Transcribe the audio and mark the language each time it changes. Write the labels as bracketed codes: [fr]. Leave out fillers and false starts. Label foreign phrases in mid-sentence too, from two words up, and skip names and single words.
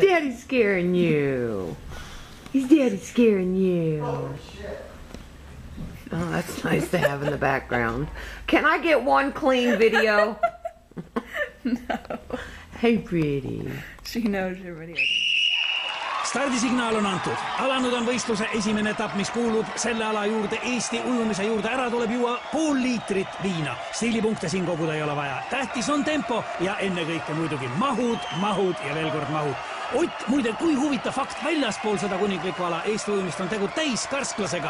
[en] Daddy's scaring you. He's Daddy scaring you. Oh, shit. Oh, that's nice to have in the background. Can I get one clean video? No. Hey, pretty. She knows your video. [et] Stardisignaal on antud. Alanud on võistluse esimene etapp, mis kuulub selle ala juurde Eesti ujumise juurde. Ära tuleb juua pool liitrit viina. Stiilipunkte siin koguda ei ole vaja. Tähtis on tempo ja ennekõike muidugi mahud ja veel kord mahud. Ott, muide, kui huvitav fakt väljaspool seda kuninglikku ala Eesti ujumist on tegu täiskärsklasega.